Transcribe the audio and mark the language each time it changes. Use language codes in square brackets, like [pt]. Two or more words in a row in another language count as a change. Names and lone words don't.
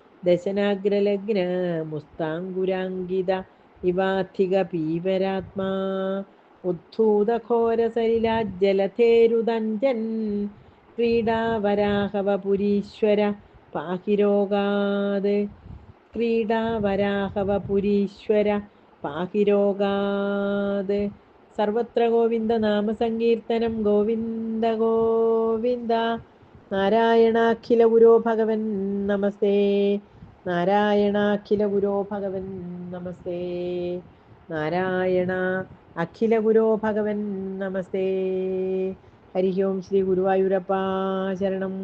[sa] दशनाग्रलग्नमुस्ताङ्गुराङ्गिद इवाधिकपीवरात्मा उद्धूतघोरसलिलाज्जलधेरुदञ्जन् क्रीडावराहवपुरीश्वर पाहि रोगाद् क्रीडावराहवपुरीश्वर पाहि रोगाद् सर्वत्र गोविन्दनाम सङ्कीर्तनं गोविन्द गोविन्द. നാരായണാഖില ഗുരോ ഭഗവൻ നമസ്തേ. നാരായണാഖില ഗുരോ ഭഗവൻ നമസ്തേ. നാരായണ അഖില ഗുരോ ഭഗവൻ നമസ്തേ. [ml] ഹരി ഓം ശ്രീ ഗുരുവായൂരപ്പ ശരണം.